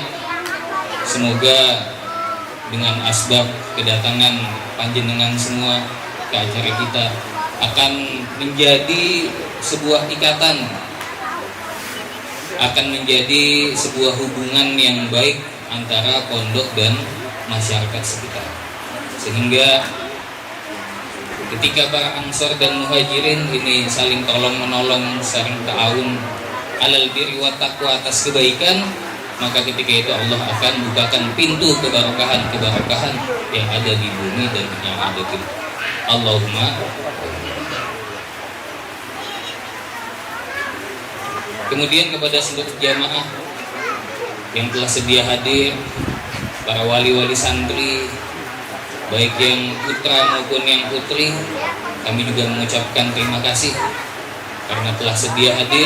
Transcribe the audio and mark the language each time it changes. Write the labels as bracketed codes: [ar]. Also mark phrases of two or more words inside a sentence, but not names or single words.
[id] Semoga dengan asbab kedatangan panjenengan semua ke acara kita akan menjadi sebuah ikatan, akan menjadi sebuah hubungan yang baik antara pondok dan masyarakat sekitar, sehingga ketika para ansor dan muhajirin ini saling tolong menolong, saling [ar] تعاون على البر والتقوى, [id] atas kebaikan, maka ketika itu Allah akan bukakan pintu keberkahan yang ada di bumi dan yang ada di Allahumma. Kemudian kepada seluruh jamaah yang telah sedia hadir, para wali-wali santri, baik yang putra maupun yang putri, kami juga mengucapkan terima kasih karena telah sedia hadir.